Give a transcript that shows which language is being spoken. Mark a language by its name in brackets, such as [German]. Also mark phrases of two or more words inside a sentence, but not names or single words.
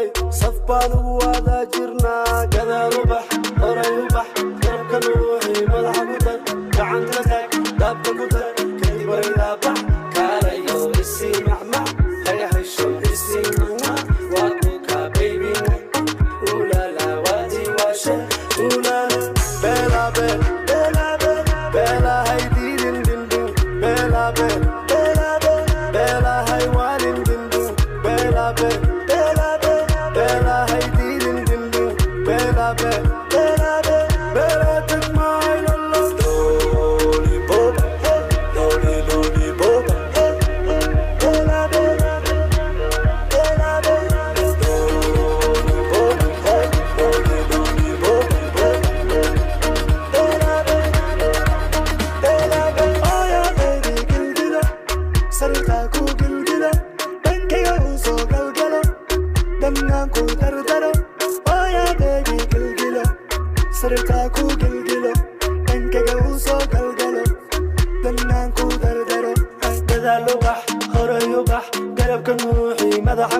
[Somali] saf baan ugu wada jirnaa gadaal ubax horay ubax garabka nuuxi madaxa ku dar gacanta taag daabka ku dar kadib waydaa bax kaalayo isi macmac haga xisho isi mana waa kuka baby ulala waati waashe ulala beelabe beelabe beela haydidin dindu beelabe beelabe beela haywaalin dindu beelabe beelabe beela haydidin dindu beelabe beelabe beela [English] take my love lollipop lollipop beelabe beelabe [Somali] sarta ku gilgilo dhankayga u soo galgalo dannaan ku dardaro gadaal ubax horay ubax garabka nuuxi madaxa